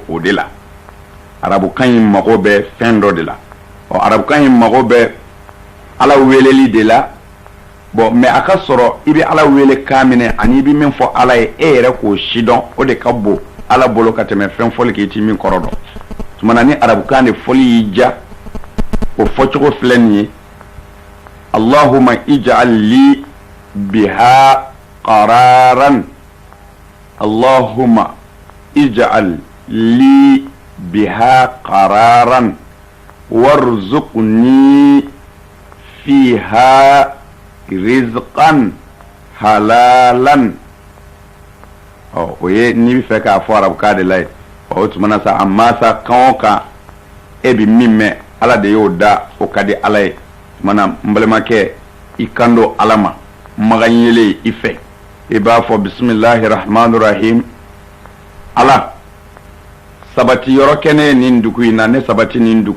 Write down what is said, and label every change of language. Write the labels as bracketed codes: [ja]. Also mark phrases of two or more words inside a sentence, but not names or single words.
[bm] o de la arabukan in mago bɛ fɛn dɔ de la arabukan in mago bɛ ala weleli de la mɛ a ka sɔrɔ i bɛ ala wele kan minɛ ani i bɛ min fɔ ala ye e yɛrɛ k'o si dɔn o de ka bon ala bolo ka tɛmɛ fɛn fɔli k'i ti min kɔrɔ dɔn tuma na ni arabukan de fɔli y'i ja o fɔcogo filɛ nin ye [ar] اللهم اجعل لي بها قرارا اللهم اجعل لي بها قرارا وارزقني فيها رزقا حلالا [bm] o ye n'i bɛ fɛ k'a fɔ arabukan de la ye o tuma na sa amma sa kan o kan e bɛ min mɛn ala de y'o da o ka di ala ye tuma na n balimakɛ i kan don ala ma magan yelen i fɛ i b'a fɔ [ar] بسم الله الرحمن الرحيم [bm] ala sabati yɔrɔ kɛ ne nin dugu in na ne sabati nin dugu